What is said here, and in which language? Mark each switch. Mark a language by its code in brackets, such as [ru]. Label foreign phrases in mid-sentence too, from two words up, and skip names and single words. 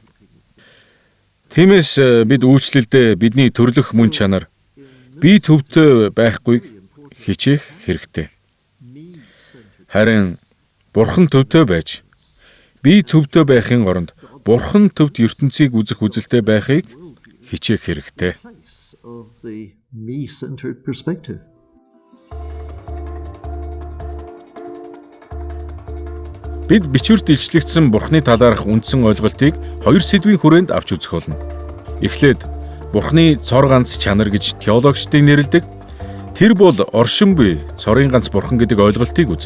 [mn] Тиймээс бид үйлчлэлдээ бидний төрлөх мөн чанар би төвтэй байхгүйг хичээх хэрэгтэй. Харин Бурхан төвтэй байж би төвтэй байхын оронд Бурхан төвд ертөнцийг үзэх үзэлтэй байхыг хичээх хэрэгтэй. [en] Of the me-centered perspective. [mn] Бид бичвэрт илчлэгдсэн Бурхны талаарх үндсэн ойлголтыг хоёр сэдвийн хүрээнд авч үзэх болно. Эхлээд Бурхны цор ганц чанар гэж теологчдын нэрлэдэг. Тэр бол оршин буй цорын ганц Бурхан гэдэг ойлголтыг үзнэ.